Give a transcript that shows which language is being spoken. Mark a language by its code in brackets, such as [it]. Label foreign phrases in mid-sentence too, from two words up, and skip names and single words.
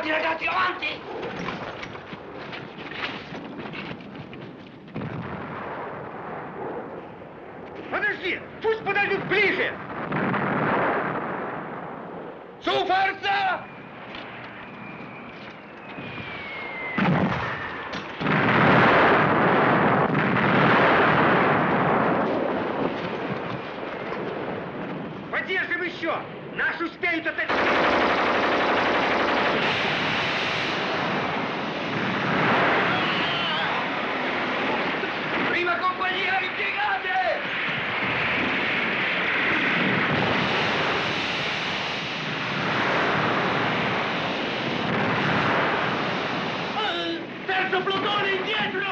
[it] Avanti, avanti! [ru] Подожди! Пусть подойдут ближе! [it] Su forza! [ru] Поддержим еще! Наш успеют атаковать! [it] Prima compagnia, ripiegate! Terzo plotone indietro!